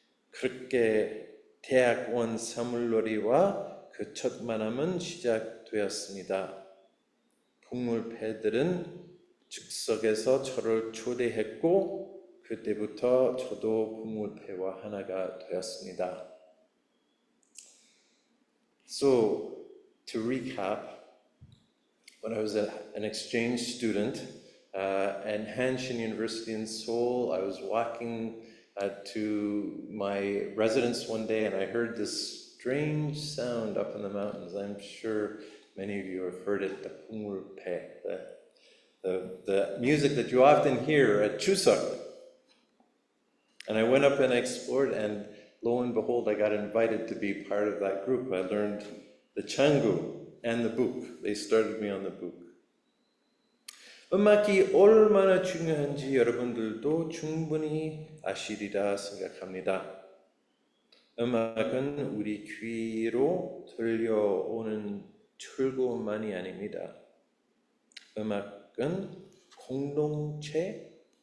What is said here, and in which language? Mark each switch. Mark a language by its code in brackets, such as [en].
[ko] 그렇게 대학원 사물놀이와 그 첫 만남은 시작되었습니다. 풍물패들은 즉석에서 저를 초대했고 그때부터 저도 풍물패와 하나가 되었습니다. [en] So, to recap, when I was an exchange student at Hanshin University in Seoul, I was walking to my residence one day and I heard this strange sound up in the mountains. I'm sure many of you have heard it, the Pungulpe, the music that you often hear at Chuseok. And I went up and explored, and lo and behold, I got invited to be part of that group. I learned the Changu and the Buk. They started me on the Buk. [ko] 음악이 얼마나 중요한지 여러분들도 충분히 아시리라 생각합니다. 음악은 우리 귀로 들려오는 즐거움만이 아닙니다. 음악은 공동체입니다.